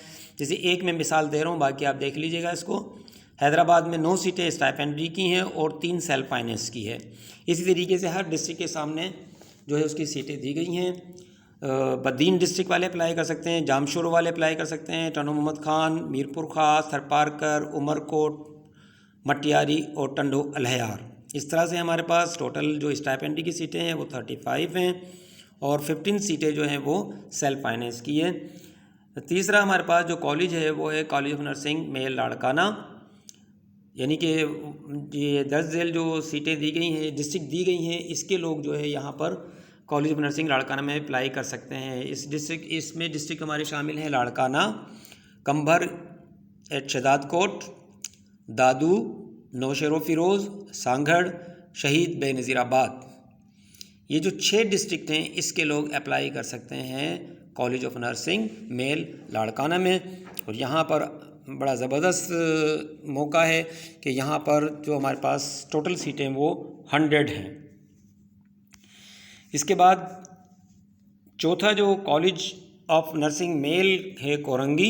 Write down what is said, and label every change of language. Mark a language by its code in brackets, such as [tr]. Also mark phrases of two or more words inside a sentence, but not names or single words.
[ur] جیسے ایک میں مثال دے رہا ہوں، باقی آپ دیکھ لیجیے گا اس کو۔ حیدرآباد میں 9 سیٹیں سٹائپنڈری کی ہیں اور 3 [en] self finance [ur] کی ہے. اسی طریقے سے ہر ڈسٹرکٹ کے سامنے جو ہے اس کی سیٹیں دی گئی ہیں. بدین ڈسٹرکٹ والے اپلائی کر سکتے ہیں، جامشورو والے اپلائی کر سکتے ہیں, ٹنو محمد خان، میرپور خاص، تھرپارکر، عمرکوٹ، مٹیاری اور ٹنڈو الہیار. اس طرح سے ہمارے پاس ٹوٹل جو سٹائپنڈری کی سیٹیں ہیں وہ 35 ہیں اور 15 سیٹیں جو ہیں وہ [en] self finance [ur] کی ہے. تیسرا ہمارے پاس جو کالج ہے وہ ہے کالج آف نرسنگ میل لاڑکانہ، یعنی کہ یہ 10 جھیل جو سیٹیں دی گئی ہیں، ڈسٹرکٹ دی گئی ہیں، اس کے لوگ جو ہے یہاں پر کالج آف نرسنگ لاڑکانہ میں اپلائی کر سکتے ہیں. اس میں ڈسٹرکٹ ہمارے شامل ہیں لاڑکانہ، قمبر ایٹ شہدادکوٹ، دادو، نوشہرو فیروز، سانگھڑ، شہید بینظیرآباد. یہ جو 6 ڈسٹرکٹ ہیں اس کے لوگ اپلائی کر سکتے ہیں کالج آف نرسنگ میل لاڑکانہ میں. اور یہاں پر بڑا زبردست موقع ہے کہ یہاں پر جو ہمارے پاس [en] total seats [ur] وہ 100 ہیں. اس کے بعد چوتھا جو کالج آف نرسنگ میل ہے کورنگی.